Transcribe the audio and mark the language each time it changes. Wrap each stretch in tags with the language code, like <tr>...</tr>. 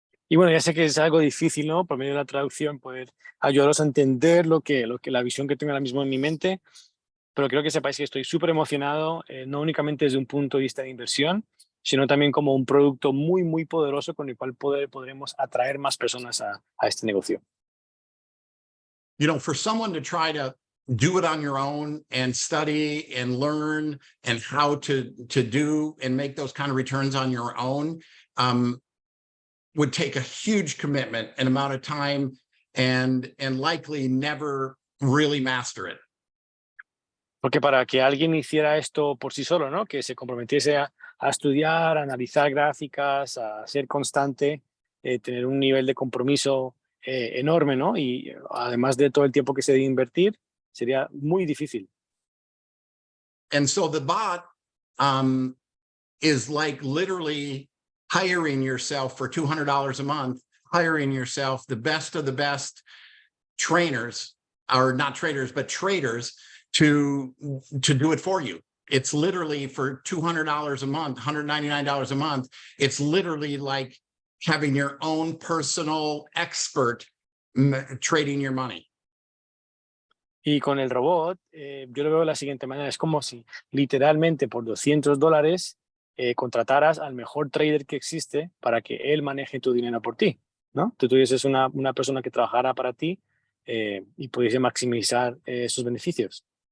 <es>Y bueno, ya sé que es algo difícil, ¿no? Por medio de la traducción, poder ayudaros a entender la visión que tengo ahora mismo en mi mente, pero creo que sepáis que estoy súper emocionado, no únicamente desde un punto de vista de inversión, sino también como un producto muy, muy poderoso con el cual podremos atraer más personas a este negocio.</es> <en>For someone to try to do it on your own and study and learn and how to do and make those kind of returns on your own would take a huge commitment and amount of time and likely never really master it.</en> <es>Porque para que alguien hiciera esto por sí solo, ¿no? Que se comprometiese a estudiar, a analizar gráficas, a ser constante, tener un nivel de compromiso enorme, ¿no? Y además de todo el tiempo que se debe invertir, sería muy difícil.</es> <en>And so the bot is like literally hiring yourself for $200 a month, hiring yourself the best of the best trainers, or not traders, but traders to do it for you. It's literally for $200 a month, $199 a month. It's literally like having your own personal expert trading your money.</en> <es>Y con el robot, yo lo veo de la siguiente manera, es como si literalmente por $200 contrataras al mejor trader que existe para que él maneje tu dinero por ti, ¿no? Tú tuvieses una persona que trabajara para ti y pudiese maximizar sus beneficios.</es>